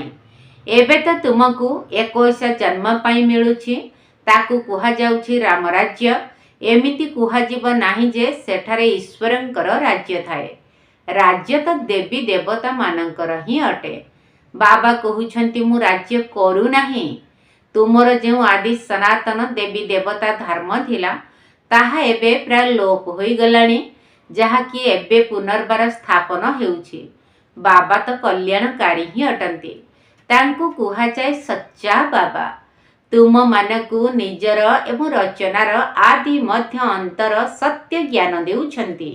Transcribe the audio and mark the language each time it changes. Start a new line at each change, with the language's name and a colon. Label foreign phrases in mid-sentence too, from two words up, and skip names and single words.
Odia: ଏବେ ତୋ ତୁମକୋ 21 ଜନ୍ମ ପାଇଁ ମିଳୁଛି, ତାକୁ କୁହା ଯାଉଛି ରାମରାଜ୍ୟ। ଏମିତି କୁହା ଜୀବ ନାହିଁ ଯେ ସେଠାରେ ଈଶ୍ୱରଙ୍କର ରାଜ୍ୟ ଥାଏ। ରାଜ୍ୟ ତୋ ଦେବୀ ଦେବତା ମାନଙ୍କର ହି ଅଟେ। ବାବା କହୁଛନ୍ତି ମୁଁ ରାଜ୍ୟ କରୁ ନାହିଁ। ତୁମର ଜୋ ଆଦି ସନାତନ ଦେବୀ ଦେବତା ଧର୍ମ ଥିଲା ତାହା ଏବେ ପ୍ରାୟ ଲୋପ ହୋଇ ଗଲାଣି, ଜହା କି ଏବେ ପୁନର୍ବାର ସ୍ଥାପନ ହେଉଛି। ବାବା ତୋ କଲ୍ୟାଣକାରୀ ହି ଅଟନ୍ତି। ତାଙ୍କୁ କୁହା ଯାଏ ସଚ୍ଚା ବାବା। ତୁମ ମାନଙ୍କୁ ନିଜର ଏବଂ ରଚନାର ଆଦି ମଧ୍ୟ ଅନ୍ତର ସତ୍ୟ ଜ୍ଞାନ ଦେଉଛନ୍ତି।